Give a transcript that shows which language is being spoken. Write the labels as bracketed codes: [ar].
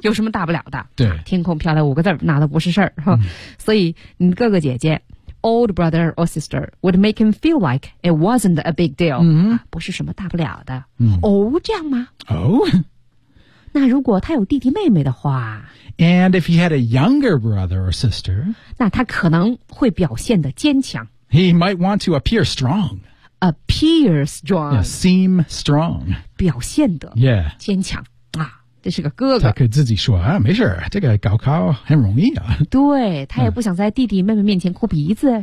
[zh] 有什么大不了的？对，天空飘来五个字，那都不是事儿、所以你哥哥姐姐 ， [en] old brother or sister would make him feel like it wasn't a big deal，、 [zh] 不是什么大不了的。哦、这样吗？哦、那如果他有弟弟妹妹的话 [en] ，and if he had a younger brother or sister， [zh] 那他可能会表现得坚强。 [en] He might want to appear strong. Appear strong. Yeah, seem strong. [zh] 表现得、 [en] yeah. [zh] 坚强、啊、这是个哥哥。他可以自己说、啊、没事这个高考很容易啊。对他也不想在弟弟妹妹面前哭鼻子、